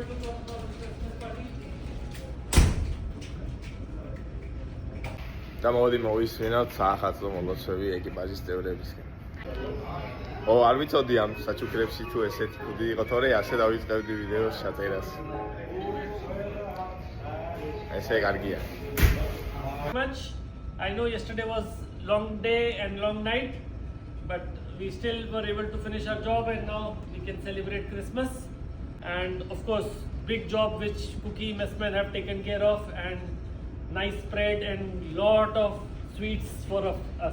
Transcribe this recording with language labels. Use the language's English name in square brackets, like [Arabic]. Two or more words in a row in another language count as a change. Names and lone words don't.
[Georgian] და მოდი მოვისვენოთ საახალწლო მოლოცვები ეკიპაჟის წევრებისგან. არ ვიცოდი ამ საჩუქრებში თუ ესეთი კუდი იყო, თორე ასე დავიწყებდი ვიდეოს ჩაწერას. ესე კარგია. [English] Much. I know yesterday was long day and long night, but we still were able to finish our job and now we can celebrate Christmas. And of course, big job which Cookie Messman have taken care of, and nice spread and lot of sweets for us.